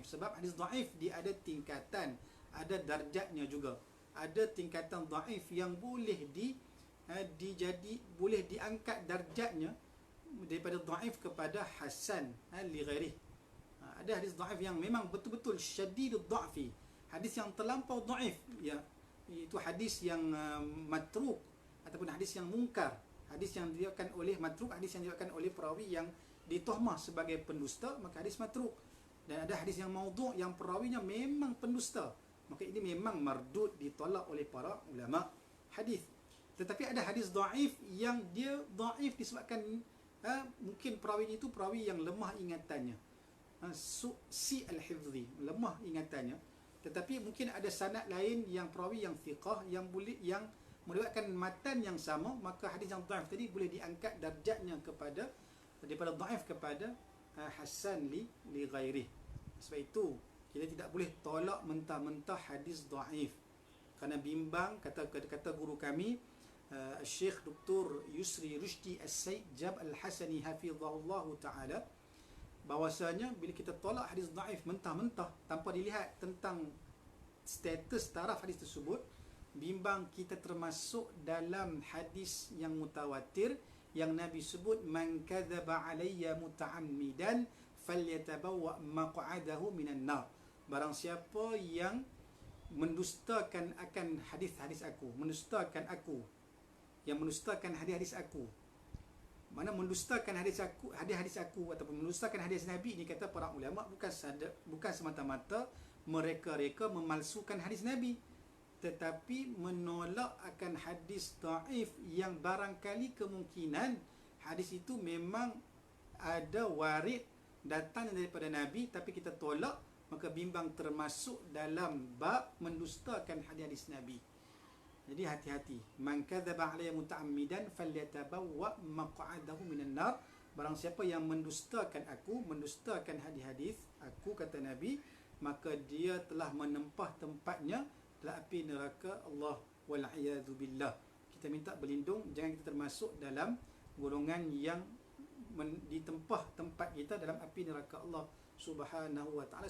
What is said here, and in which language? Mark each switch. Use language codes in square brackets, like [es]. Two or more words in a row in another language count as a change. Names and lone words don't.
[ms] Sebab hadis dhaif dia ada tingkatan, ada darjatnya juga. Ada tingkatan dhaif yang boleh boleh diangkat darjatnya daripada dhaif kepada [ar] حسن لغيره. [ms] Ada hadis dhaif yang memang betul-betul [ar] شديد الضعف, [ms] hadis yang terlampau dhaif, ya, itu hadis yang matruk ataupun hadis yang mungkar, hadis yang diriwayatkan oleh matruk, hadis yang diriwayatkan oleh perawi yang ditohmah sebagai pendusta, maka hadis matruk. Dan ada hadis yang maudhu' yang perawinya memang pendusta, maka ini memang mardud, ditolak oleh para ulama hadis. Tetapi ada hadis dhaif yang dia dhaif disebabkan mungkin perawi itu perawi yang lemah ingatannya, [ar] سيء الحفظ, [ms] lemah ingatannya. Tetapi mungkin ada sanad lain yang perawi yang thiqah yang boleh yang meriwayatkan matan yang sama, maka hadis yang dhaif tadi boleh diangkat darjatnya kepada daripada dhaif kepada [ar] حسن لغيره. [ms] Sebab itu kita tidak boleh tolak mentah-mentah hadis dhaif. Kerana bimbang, kata guru kami Syekh Dr. Yusri Rushdi As-Sayyid Al-Hasani [ar] حفظه الله تعالى, [ms] bahwasanya bila kita tolak hadis dhaif mentah-mentah tanpa dilihat tentang status taraf hadis tersebut, bimbang kita termasuk dalam hadis yang mutawatir yang Nabi sebut [ar] من كذب علي متعمدا فليتبوأ مقعده من النار. [ms] Barang siapa yang mendustakan akan hadis-hadis aku, mendustakan aku, yang mendustakan hadis-hadis aku, Mana mendustakan hadis aku ataupun mendustakan hadis Nabi ni, kata para ulama, bukan semata-mata mereka memalsukan hadis Nabi, tetapi menolak akan hadis dhaif yang barangkali kemungkinan hadis itu memang ada warid datang daripada Nabi tapi kita tolak, maka bimbang termasuk dalam bab mendustakan hadis Nabi. Jadi hati-hati. [ar] من كذب علي متعمدا فليتبوأ مقعده من النار. [ms] Barang siapa yang mendustakan hadis-hadis aku, kata Nabi, maka dia telah menempah tempatnya dalam api neraka Allah [ar] والعياذ بالله. [ms] Kita minta berlindung jangan kita termasuk dalam golongan yang ditempah tempat kita dalam api neraka [ar] الله سبحانه وتعالى.